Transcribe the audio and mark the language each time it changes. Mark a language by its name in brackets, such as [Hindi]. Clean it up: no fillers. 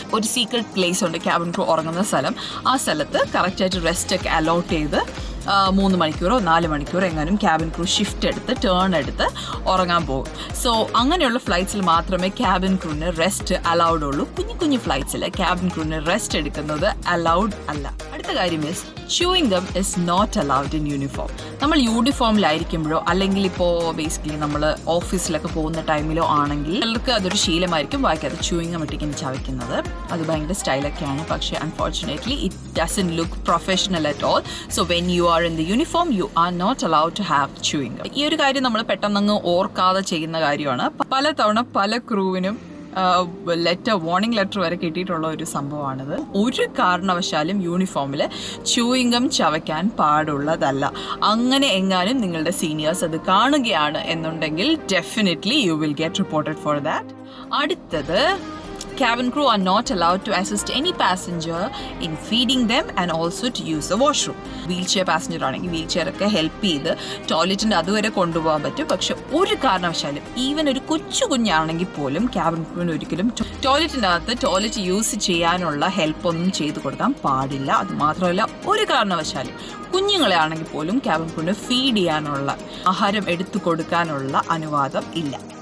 [Malayalam] ഒരു secret place ഉണ്ട് cabin crew ഉറങ്ങുന്ന സ്ഥലം. ആ സ്ഥലത്ത് കറക്റ്റായിട്ട് റെസ്റ്റൊക്കെ അലോട്ട് ചെയ്ത് 3 മണിക്കൂറോ 4 മണിക്കൂറോ എങ്ങാനും ക്യാബിൻ ക്രൂ ഷിഫ്റ്റ് എടുത്ത് ടേൺ എടുത്ത് ഉറങ്ങാൻ പോകും. സോ അങ്ങനെയുള്ള ഫ്ലൈറ്റ്സിൽ മാത്രമേ ക്യാബിൻ ക്രൂവിന് റെസ്റ്റ് അലൗഡ് ഉള്ളൂ. കുഞ്ഞു ഫ്ലൈറ്റ്സിൽ ക്യാബിൻ ക്രൂവിന് റെസ്റ്റ് എടുക്കുന്നത് അലൗഡ് അല്ല. അടുത്ത കാര്യം [English] Is chewing gum is not allowed in uniform. [Malayalam] നമ്മൾ യൂണിഫോമിലായിരിക്കുമ്പോഴോ അല്ലെങ്കിൽ ഇപ്പോൾ ബേസിക്കലി നമ്മൾ ഓഫീസിലൊക്കെ പോകുന്ന ടൈമിലോ ആണെങ്കിൽ ചിലർക്ക് അതൊരു ശീലമായിരിക്കും വായിക്കാതെ chewing gum ഇട്ടിങ്ങനെ ചവയ്ക്കുന്നത്. അത് ഭയങ്കര സ്റ്റൈലൊക്കെയാണ്. പക്ഷേ [English] Unfortunately it doesn't look professional at all. So when you are in the uniform you are not allowed to have chewing gum. [Malayalam] ഈ ഒരു കാര്യം നമ്മൾ പെട്ടെന്നങ്ങ് ഓർക്കാതെ ചെയ്യുന്ന കാര്യമാണ്. പലതവണ പല ക്രൂവിനും വാർണിംഗ് ലെറ്റർ വരെ കിട്ടിയിട്ടുള്ള ഒരു സംഭവമാണിത്. ഒരു കാരണവശാലും യൂണിഫോമിൽ ച്യൂയിങ് ഗം ചവയ്ക്കാൻ പാടുള്ളതല്ല. അങ്ങനെ എങ്ങാനും നിങ്ങളുടെ സീനിയേഴ്സ് അത് കാണുകയാണ് എന്നുണ്ടെങ്കിൽ [English] Definitely you will get reported for that. [Malayalam] അടുത്തത് [English] cabin crew are not allowed to assist any passenger in feeding them and also to use the washroom. [Malayalam] Wheelchair passenger ആണെങ്കിൽ വീൽചെയർ ഒക്കെ ഹെൽപ്പ് ചെയ്ത് ടോയ്ലറ്റിൻ്റെ അതുവരെ കൊണ്ടുപോകാൻ പറ്റും. പക്ഷെ ഒരു കാരണവശാലും ഈവൻ ഒരു കൊച്ചു കുഞ്ഞാണെങ്കിൽ പോലും ക്യാബിൻ ക്രൂവിന് ഒരിക്കലും ടോയ്ലറ്റിൻ്റെ അകത്ത് ടോയ്ലറ്റ് യൂസ് ചെയ്യാനുള്ള ഹെൽപ്പൊന്നും ചെയ്തു കൊടുക്കാൻ പാടില്ല. അത് മാത്രമല്ല, ഒരു കാരണവശാലും കുഞ്ഞുങ്ങളെ ആണെങ്കിൽ പോലും ക്യാബിൻ ക്രൂവിന് ഫീഡ് ചെയ്യാനുള്ള, ആഹാരം എടുത്തു കൊടുക്കാനുള്ള അനുവാദം ഇല്ല.